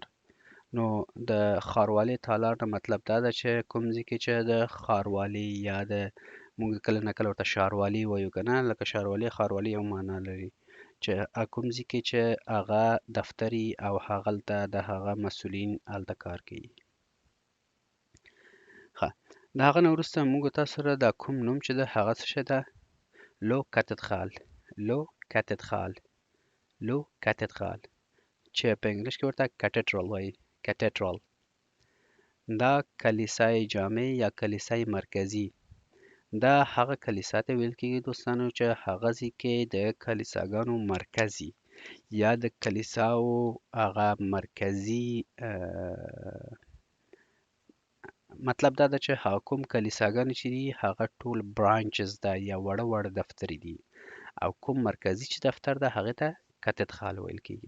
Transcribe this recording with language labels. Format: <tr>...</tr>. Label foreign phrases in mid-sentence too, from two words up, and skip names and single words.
<ps>نو د ښاروالۍ تالار نه مطلب دا ده چې کوم ځای کې چې د ښاروالۍ یا د موږ کله نه کله ورته ښاروالي وایو که نه، لکه ښاروالۍ ښاروالي یو معنا لري چې کوم ځای کې چې هغه دفتر وي او هغلته د هغه مسؤلین هلته کار کوي. ښه، د هغه نه وروسته موږ تاسو سره دا کوم نوم چې ده هغه څه شی ده؟</ps> <fr>la cathédrale. la cathédrale. la cathédrale</fr> <ps>چې په انګلیش کې ورته کاتدرال وایي. کاتدرال. دا کلیسای جامع یا کلیسای مرکزي. دا هغه کلیسا ته ویل کېږي دوستانو چې هغه ځای کې د کلیساګانو مرکز وي یا د کلیساو هغه مرکزي مطلب دا ده چې هغه کوم کلیساګانې چې دي هغه ټول برانچز ده یا وړه وړه دفترې دي او کوم مرکزي چې دفتر ده هغې ته کاتدرال ویل کېږي.</ps>